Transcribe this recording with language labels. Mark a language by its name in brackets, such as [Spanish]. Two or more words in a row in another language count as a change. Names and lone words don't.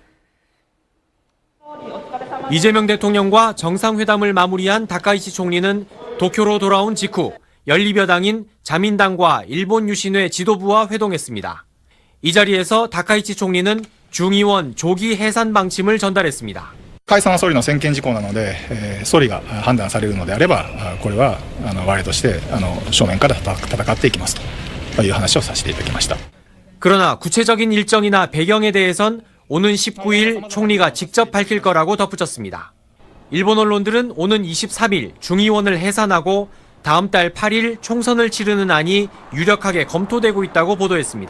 [Korean] 이재명 대통령과 정상회담을 마무리한 다카이치 총리는 도쿄로 돌아온 직후 연립여당인 자민당과 일본 유신회 지도부와 회동했습니다. 이 자리에서 다카이치 총리는 중의원 조기 해산 방침을 전달했습니다. [Japanese] 解散は総理の専権事項なので、総理が判断されるのであれば、これは我々として正面から戦っていきますという話をさせていただきました。 [Korean] 그러나 구체적인 일정이나 배경에 대해선 오는 19일 총리가 직접 밝힐 거라고 덧붙였습니다. 일본 언론들은 오는 23일 중의원을 해산하고 다음 달 8일 총선을 치르는 안이 유력하게 검토되고 있다고 보도했습니다.